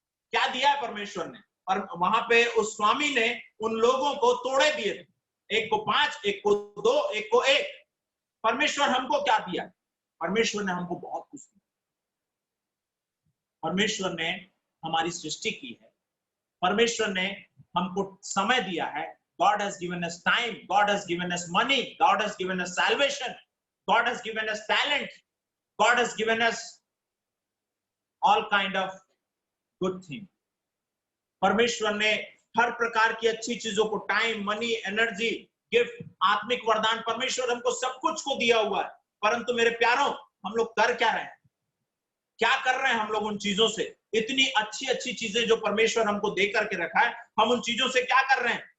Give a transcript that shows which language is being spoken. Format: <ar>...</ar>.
<hi>क्या दिया है परमेश्वर ने? और वहां पे उस स्वामी ने उन लोगों को तोड़े दिए थे, एक को 5, एक को 2, एक को 1। परमेश्वर हमको क्या दिया? परमेश्वर ने हमको बहुत कुछ दिया। परमेश्वर ने हमारी सृष्टि की है, परमेश्वर ने हमको समय दिया है।</hi> <en>God has given us time, God has given us money, God has given us salvation, God has given us talent, God has given us all kind of good thing.</en> <hi>परमेश्वर ने हर प्रकार की अच्छी चीजों को, टाइम, मनी, एनर्जी, गिफ्ट, आत्मिक वरदान, परमेश्वर हमको सब कुछ को दिया हुआ है। परंतु मेरे प्यारों, हम लोग कर क्या रहे हैं? क्या कर रहे हैं हम लोग उन चीजों से? इतनी अच्छी अच्छी चीजें जो परमेश्वर हमको दे करके रखा है, हम उन चीजों से क्या कर रहे हैं?</hi>